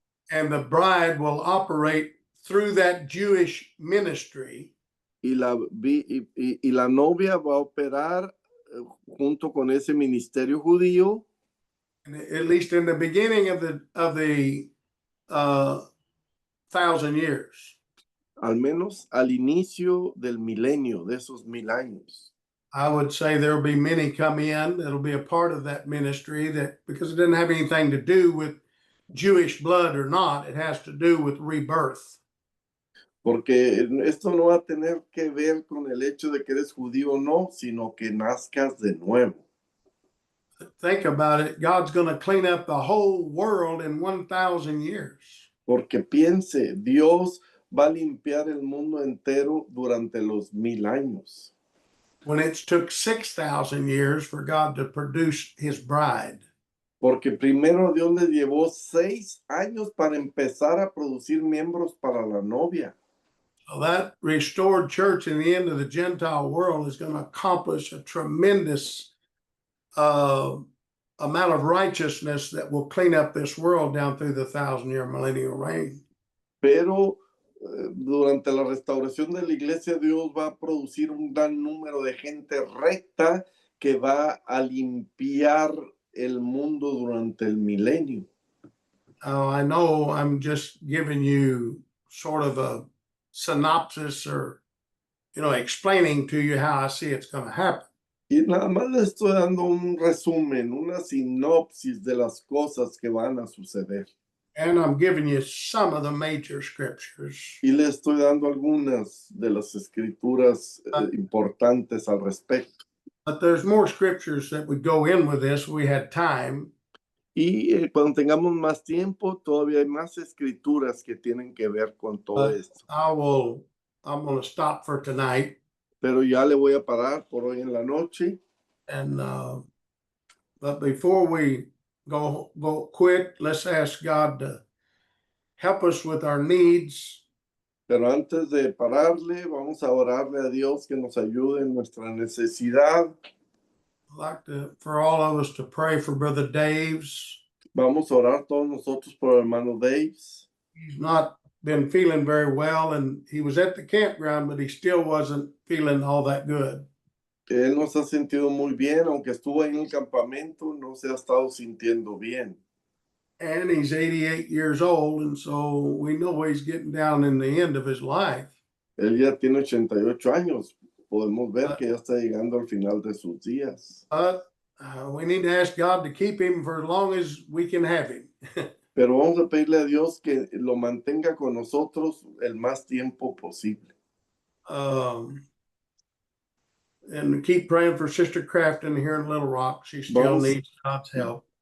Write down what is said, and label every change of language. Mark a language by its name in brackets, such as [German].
[English] And the bride will operate through that Jewish ministry. [Spanish] Y la novia va a operar junto con ese ministerio judío. [English] At least in the beginning of the 1,000 years. [Spanish] Al menos al inicio del milenio, de esos 1000 años. [English] I would say there will be many come in that'll be a part of that ministry because it doesn't have anything to do with Jewish blood or not. It has to do with rebirth. [Spanish] Porque esto no va a tener que ver con el hecho de que eres judío o no, sino que nazcas de nuevo. [English] Think about it. God's going to clean up the whole world in 1,000 years. [Spanish] Porque piense, Dios va a limpiar el mundo entero durante los 1000 años. [English] when it took 6,000 years for God to produce his bride. [Spanish] Porque primero Dios le llevó 6 años para empezar a producir miembros para la novia. [English] So that restored church in the end of the Gentile world is going to accomplish a tremendous amount of righteousness that will clean up this world down through the 1,000-year millennial reign. [Spanish] Pero durante la restauración de la iglesia, Dios va a producir un gran número de gente recta que va a limpiar el mundo durante el milenio. [English] I know I'm just giving you sort of a synopsis or, explaining to you how I see it's going to happen. [Spanish] Y nada más le estoy dando un resumen, una sinopsis de las cosas que van a suceder. [English] And I'm giving you some of the major scriptures. [Spanish] Y le estoy dando algunas de las escrituras importantes al respecto. [English] But there's more scriptures that would go in with this. We had time. [Spanish] Y cuando tengamos más tiempo, todavía hay más escrituras que tienen que ver con todo esto. [English] I'm going to stop for tonight. [Spanish] Pero ya le voy a parar por hoy en la noche. [English] And but before we go quit, let's ask God to help us with our needs. [Spanish] Pero antes de pararle, vamos a orarle a Dios que nos ayude en nuestra necesidad. [English] I'd like for all of us to pray for Brother Dave's. [Spanish] Vamos a orar todos nosotros por el hermano Daves. [English] He's not been feeling very well, and he was at the campground, but he still wasn't feeling all that good. [Spanish] Él no se ha sentido muy bien, aunque estuvo en el campamento, no se ha estado sintiendo bien. [English] And he's 88 years old, and so we know he's getting down in the end of his life. [Spanish] Él ya tiene 88 años. Podemos ver que ya está llegando al final de sus días. [English] But we need to ask God to keep him for as long as we can have him. [Spanish] Pero vamos a pedirle a Dios que lo mantenga con nosotros el más tiempo posible. [English] And keep praying for Sister Crafton here in Little Rock. She still needs God's help.